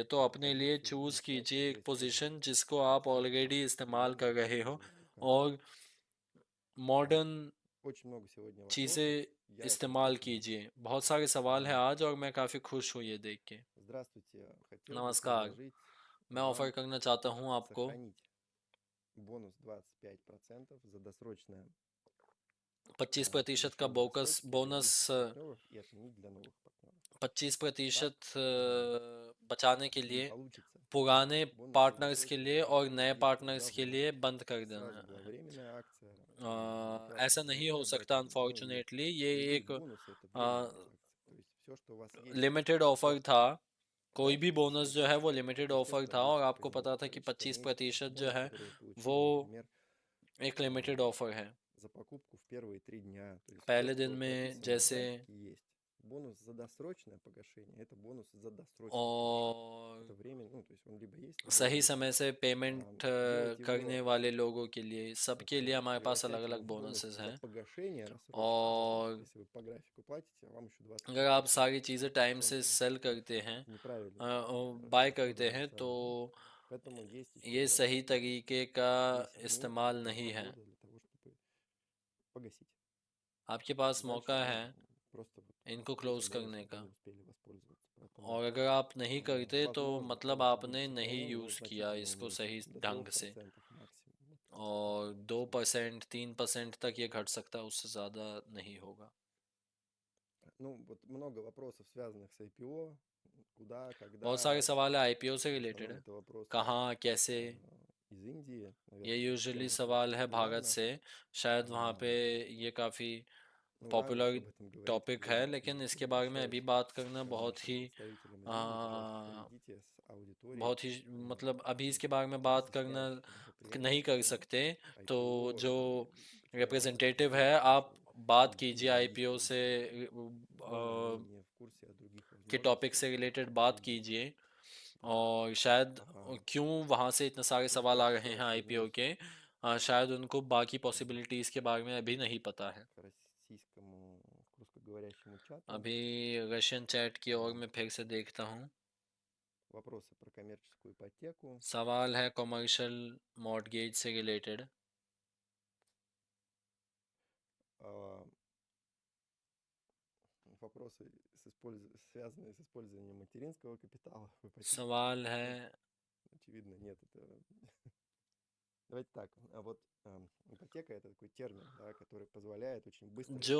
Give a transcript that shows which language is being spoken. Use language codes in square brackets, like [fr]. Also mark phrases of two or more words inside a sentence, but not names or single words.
[hi] तो अपने लिए चूज़ कीजिए एक पोजीशन जिसको आप ऑलरेडी इस्तेमाल कर रहे हो और मॉडर्न चीज़ें इस्तेमाल कीजिए। बहुत सारे सवाल हैं आज और मैं काफ़ी खुश हूँ ये देख के। नमस्कार, मैं ऑफ़र करना चाहता हूँ आपको 25% का बोकस बोनस, [ru] партнеров и отменить для новых партнеров. 25% Так [hi] बचाने के [ru] не [hi] लिए [ru] получится. [hi] पुराने [ru] Бонусы [hi] पार्टनर्स के लिए [ru] досрочные [hi] और नए [ru] будет [hi] पार्टनर्स [ru] тогда [hi] के लिए [ru] вот [hi] बंद कर [ru] сразу [hi] देना [ru] была [hi] है। [ru] временная акция, и [hi] ऐसा [ru] красная [hi] नहीं हो [ru] полоса до [hi] सकता [ru] этого, ну и [hi] अनफॉर्चुनेटली, ये [ru] любые [hi] एक [ru] бонусы это временные акции. То есть все, что у вас есть [en] limited offer [ru] от [hi] था। कोई [ru] 5 [hi] भी बोनस जो है [ru] сроков, [en] वो limited offer [ru] естественно, [hi] था [ru] будет [hi] और आपको [ru] сохранено [hi] पता था कि [ru] количество 25% месяцев. [hi] जो [ru] Бонус, [hi] है [ru] который вы [hi] वो [ru] получили, например, [hi] एक लिमिटेड а, ऑफर है। [ru] за покупку в первые 3 дня. То есть все, [hi] पहले दिन [ru] что [hi] में [ru] прописано в [hi] जैसे, [ru] графике, есть. Бонус за досрочное погашение– это бонус за досрочное погашение. [hi] और [ru] Это время, ну, то есть он либо есть, либо [hi] सही [ru] его нет. [hi] समय से पेमेंट [ru] Делать [hi] करने [ru] его, [hi] वाले लोगों के लिए, सबके लिए [ru] например, [hi] हमारे पास अलग [ru] превращать его [hi] अलग [ru] в бонус [hi] बोनसेस [ru] за [hi] हैं। [ru] погашение рассрочное, да, то есть [hi] और [ru] если вы по графику платите, вам еще [hi] अगर आप 25% सारी चीज़ें टाइम से [ru] процентов [hi] सेल करते हैं, [ru] неправильно [hi] बाय करते [ru] расходовали [hi] हैं, तो [ru] сразу, да. Поэтому есть [hi] ये [ru] еще [hi] सही तरीके का [ru] 10 дней, [hi] इस्तेमाल नहीं है। [ru] полгода для того, чтобы погасить. [hi] आपके पास [ru] Дальше, [hi] मौका [ru] ну, [hi] है [ru] просто вот [hi] इनको [ru] этим [hi] क्लोज करने [ru] бонусом вы [hi] का, [ru] не успели воспользоваться. Поэтому, [hi] और अगर आप नहीं करते तो [ru] возможно, [hi] मतलब [ru] бонусы будут [hi] आपने नहीं [ru] сохранены, но [hi] यूज़ किया [ru] значительно [hi] इसको [ru] уменьшены, [hi] सही [ru] до [hi] ढंग से। [ru] 3% максимум. Вот [hi] और [ru] такая [hi] दो [ru] сумма. [hi] परसेंट 3% तक ये घट सकता है, उससे ज़्यादा नहीं होगा। [ru] Ну, вот много вопросов, связанных с IPO, куда, [hi] बहुत [ru] когда. [hi] सारे सवाल है आईपीओ से [ru] В [hi] रिलेटेड [ru] основном [hi] है, [ru] это вопросы [hi] कहाँ कैसे। [ru] из Индии, [hi] ये [ru] наверное, [hi] यूजुअली [ru] тема это [hi] सवाल [ru] очень [hi] है भारत [ru] популярна. [hi] से, शायद वहाँ पे А, ये काफ़ी [ru] Ну, рано [hi] पॉपुलर [ru] еще об этом говорить, [hi] टॉपिक [ru] когда [hi] है, [ru] вот [hi] लेकिन [ru] я [hi] इसके बारे में अभी [ru] общаюсь [hi] बात करना [ru] с [hi] बहुत [ru] нашим [hi] ही [ru] представителем из Индии. Пожалуйста, आ, проведите с аудиторией [hi] बहुत ही मतलब अभी इसके बारे में बात [ru] кейсы [hi] करना [ru] связанных мероприятий [hi] नहीं [ru] с [hi] कर सकते। तो [ru] IPO [hi] जो [ru] и человек может [hi] रिप्रेजेंटेटिव है, [ru] поддержать, если [hi] आप बात [ru] Индия [hi] कीजिए [ru] не в [hi] आईपीओ से [ru] курсе, возможно, они не в курсе о других [hi] के टॉपिक [ru] возможностях, [hi] से रिलेटेड बात [ru] которые есть. [hi] कीजिए। [ru] Вот. [hi] और शायद А, क्यों वहाँ से इतने सारे [ru] Тут [hi] सवाल [ru] я [hi] आ [ru] еще [hi] रहे हैं [ru] раз [hi] आईपीओ [ru] вернусь [hi] के, शायद उनको बाकी а, पॉसिबिलिटीज़ के बारे में अभी नहीं पता है। [ru] к российскому, к русскоговорящему чату. [hi] अभी [en] Russian chat [hi] की ओर А, मैं फिर से देखता हूँ। [ru] Вопросы про коммерческую ипотеку. [hi] सवाल है [en] commercial mortgage [hi] से रिलेटेड। [ru] а, Вопросы, связанные с использованием материнского капитала в ипотеке. [hi] सवाल [ru] Ну, [hi] है [ru] очевидно, нет. Давайте так. Ипотека– это такой термин, да, который позволяет очень быстро и